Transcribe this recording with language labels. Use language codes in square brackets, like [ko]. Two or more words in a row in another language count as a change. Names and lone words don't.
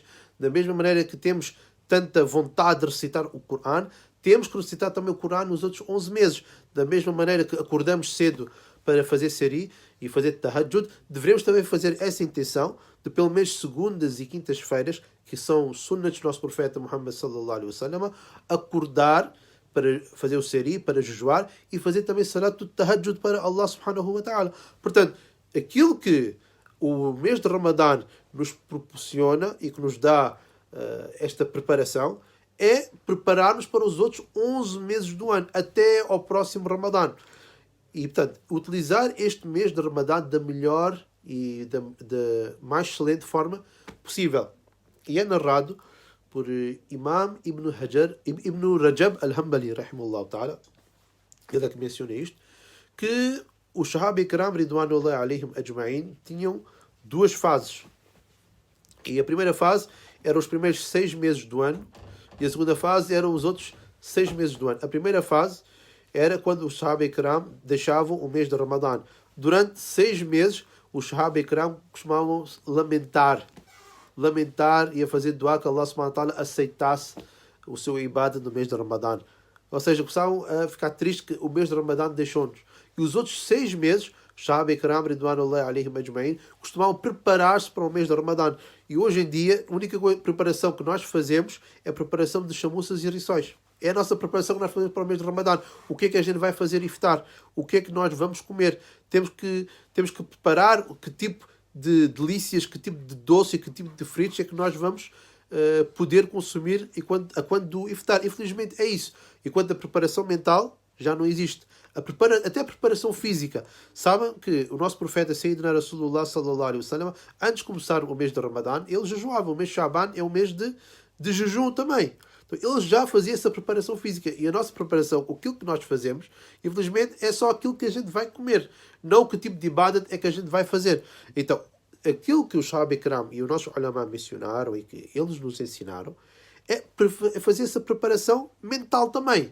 [pt] Da mesma maneira que temos tanta vontade de recitar o Coran, temos que recitar também o Coran nos outros 11 meses. Da mesma maneira que acordamos cedo para fazer seri e fazer tahajjud, devemos também fazer essa intenção de pelo menos segundas e quintas-feiras, que são sunnats do nosso profeta Muhammad [ar] صلى الله عليه وسلم, [pt] acordar para fazer o seri, para jejuar e fazer também [ar] صلاة تهجد [pt] para [ar] الله سبحانه وتعالى. [pt] Portanto, aquilo que o mês de Ramadã nos proporciona e que nos dá esta preparação é preparar-nos para os outros 11 meses do ano, até ao próximo Ramadã. E, portanto, utilizar este mês de Ramadã da melhor e da mais excelente forma possível. E é narrado por Imam Ibn Rajab al-Hanbali, [ar] رحمه الله تعالى, [pt] ele é que menciona isto, que os [ar] صحابة كرام, رضوان الله عليهم أجمعين, [pt] tinham 2 fases. E a primeira fase era os primeiros 6 meses do ano, E a segunda fase eram os outros 6 meses do ano. A primeira fase era quando os [ar] صحابة كرام [pt] deixavam o mês de Ramadã. Durante 6 meses, os [ar] صحابة كرام [pt] costumavam lamentar e a fazer dua que [ar] الله سبحانه وتعالى [pt] aceitasse o seu ibadah no mês de Ramadã. Ou seja, começavam a ficar tristes que o mês de Ramadã deixou-nos. E os outros 6 meses, [ar] صحابة كرام، رضوان الله عليهم أجمعين, [pt] costumavam preparar-se para o mês de Ramadã. E hoje em dia, a única preparação que nós fazemos é a preparação de chamuças e riçóis. É a nossa preparação que nós fazemos para o mês de Ramadã. O que é que a gente vai fazer iftar? O que é que nós vamos comer? Temos que preparar que tipo de delícias, que tipo de doce, que tipo de fritos é que nós vamos poder consumir a quando do iftar. Infelizmente é isso. E quanto à preparação mental, já não existe. Até a preparação física. Sabem que o nosso profeta Sayyidina Rasulullah [ar] صلى الله عليه وسلم, [pt] antes de começar o mês de Ramadã, ele jejuava. O mês de Shaban é um mês de jejum também. Então, ele já fazia essa preparação física. E a nossa preparação, aquilo que nós fazemos, infelizmente, é só aquilo que a gente vai comer. Não que tipo de ibadat é que a gente vai fazer. Então, aquilo que os [ar] صحابة كرام [pt] e os nossos ulama mencionaram e que eles nos ensinaram é fazer essa preparação mental também.